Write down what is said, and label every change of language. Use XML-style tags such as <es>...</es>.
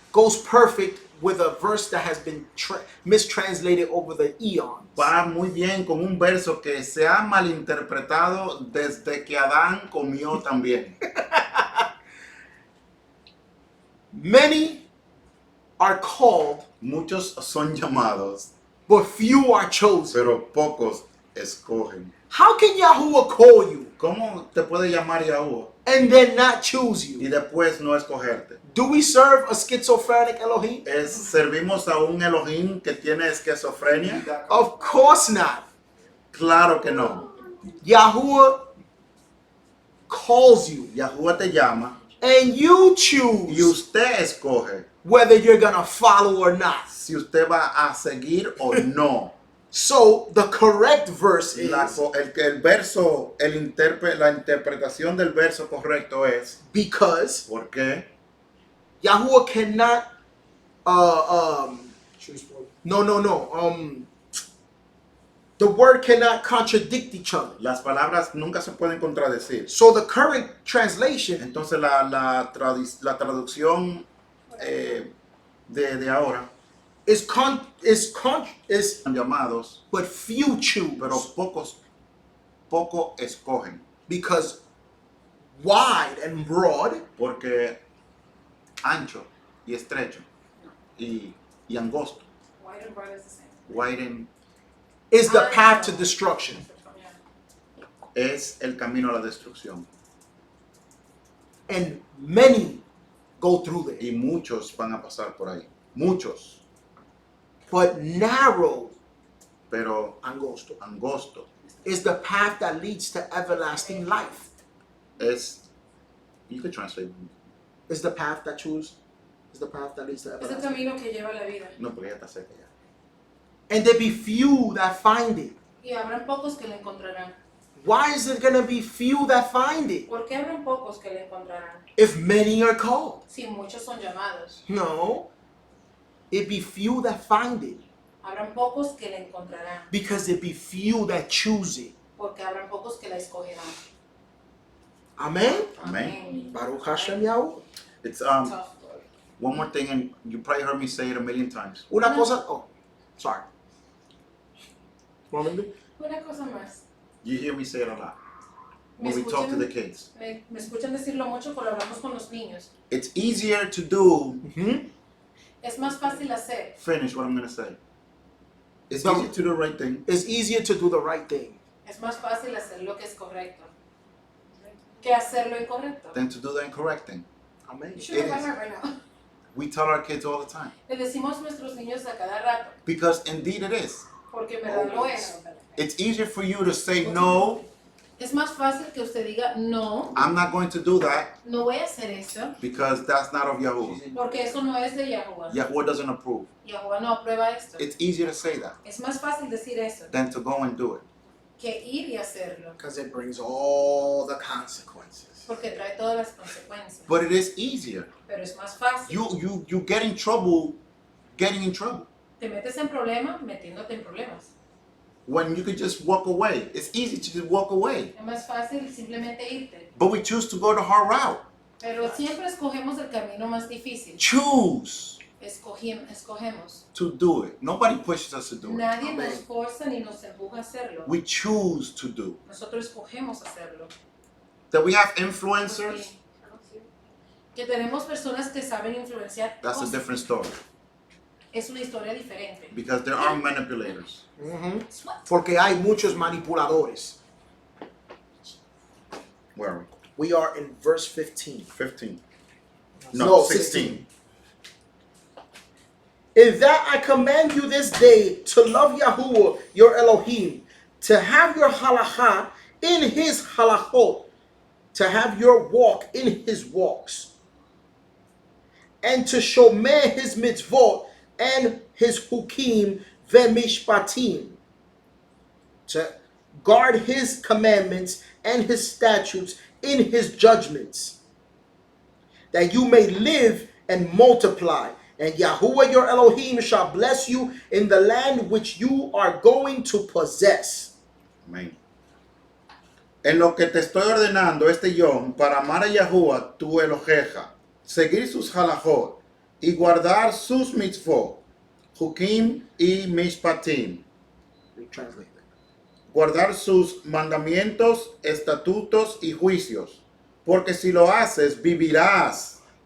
<en>goes perfect with a verse that has been mistranslated over the eons.</en> <es>va muy bien con un verso que se ha malinterpretado desde que Adán comió también.</es> <en>Many are called,</en> <es>Muchos son llamados,</es> <en>but few are chosen.</en> <es>pero pocos escogen.</es> <en>How can Yahuwah call you</en> <es>¿Cómo te puede llamar Yahuwah</es> <en>and then not choose</en> <es>y</es> <en>you?</en> <es>después no escogerte?</es> <en>Do we serve a schizophrenic Elohim?</en> <es>¿Servimos a un Elohim que tiene esquizofrenia?</es> <en>Of course not.</en> <es>Claro que no.</es> <en>Yahuwah calls you</en> <es>Yahuwah te llama</es> <en>and you</en> <es>y</es> <en>choose</en> <es>usted escoge</es> <en>whether you're gonna follow or not.</en> <es>si usted va a seguir o no.</es> <en>So the correct verse is</en> <es>El verso, la interpretación del verso correcto es</es> <en>because</en> <es>porque</es> <en>Yahuwah cannot the word cannot contradict each other.</en> <es>las palabras nunca se pueden contradecir.</es> <en>So the current translation</en> <es>Entonces la traducción de ahora son llamados,</es> <en>but few choose</en> <es>pero poco escogen.</es> <en>because wide and broad</en> <es>Porque ancho y estrecho y angosto,</es> <en>wide and is the path to destruction.</en> <es>es el camino a la destrucción.</es> <en>And many go through there.</en> <es>Y muchos van a pasar por ahí. Muchos.</es> <en>But narrow,</en> <es>Pero angosto, angosto</es> <en>is the path that leads to everlasting life. es, you could translate, Is the path that choose, is the path that leads to</en> <es>Es el</es> <en>everlasting.</en> <es>camino que lleva a la vida. no, porque ya está cerca ya.</es> <en>And there be few that find it.</en> <es>Y habrán pocos que le encontrarán.</es> <en>Why is it gonna be few that find it?</en> <es>¿Por qué habrán pocos que le encontrarán?</es> <en>If many are called.</en> <es>Si muchos son llamados.</es> <en>No. It be few that find it.</en> <es>Habrán pocos que le encontrarán.</es> <en>Because it be few that choose it.</en> <es>Porque habrán pocos que la escogerán.</es> <en>Amen.</en> <es>Amen.</es> <he>Baruch Hashem Yahuwah.</he> <en>It's Tough, Lord. one more thing, and you probably heard me say it a million times.</en> <es>Una cosa,</es> <en>oh, sorry.</en> <es>Una cosa más.</es> <en>You hear me say it a lot when</en> <es>Me</es> <en>we talk to</en> <es>escuchan-</es> <en>the kids.</en> <es>Me escuchan decirlo mucho cuando hablamos con los niños.</es> <en>It's easier to do,</en> <es>Es más fácil hacer.</es> <en>finish what I'm going to say. It's No. easier to do the right thing It's easier to do the right thing</en> <es>Es más fácil hacer lo que es correcto que hacer lo incorrecto.</es> <en>than to do the incorrect thing. Amen. You should It have is. done that right now. We tell our kids all the time.</en> <es>Le decimos a nuestros niños a cada rato,</es> <en>Because indeed it is.</en> <es>porque en verdad lo es.</es> <en>It's easier for you to say, no,</en> <es>Es más fácil que usted diga, no,</es> <en>I'm not going to do that</en> <es>no voy a hacer esto,</es> <en>because that's not of Yahuwah.</en> <es>porque eso no es de Yahuwah.</es> <en>Yahuwah doesn't approve.</en> <es>Yahuwah no aprueba esto.</es> <en>It's easier to say that</en> <es>Es más fácil decir eso</es> <en>than to go and do it.</en> <es>que ir y hacerlo.</es> <en>Because it brings all the consequences.</en> <es>porque trae todas las consecuencias.</es> <en>But it is easier.</en> <es>Pero es más fácil.</es> <en>You get in trouble getting in trouble.</en> <es>Te metes en problemas metiéndote en problemas.</es> <en>When you could just walk away. It's easy to just walk away.</en> <es>Es más fácil simplemente irte.</es> <en>But we choose to go the hard route.</en> <es>Pero siempre escogemos el camino más difícil.</es> <en>Choose</en> <es>Escogemos.</es> <en>to do it. Nobody pushes us to do it.</en> <es>Nadie nos forza ni nos empuja a hacerlo.</es> <en>We choose to do.</en> <es>Nosotros escogemos hacerlo.</es> <en>That we have influencers,</en> <es>Que tenemos personas que saben influenciar.</es> <en>that's a</en> <es>cosas.</es> <en>different story.</en> <es>Es una historia diferente.</es> <en>Because there are manipulators.</en> <es>Porque hay muchos manipuladores.</es> <en>Where are We are in verse 15. 15. No, No, 16. 16. In that I command you this day to love Yahuwah your Elohim, to have your halakha in his halachot, to have your walk in his walks, and to shomer his mitzvot and his hukim vemishpatim, to guard his commandments and his statutes in his judgments, that you may live and multiply. And Yahuwah your Elohim shall bless you in the land which you are going to possess.</en> <es>Amén. En lo que te estoy ordenando este yom para amar a Yahuwah tu Eloheja, seguir sus halachot y guardar sus mitzvot, hukim y mishpatim,</es> <en>Translate that.</en> <es>guardar sus mandamientos, estatutos y juicios, porque si lo haces vivirás</es>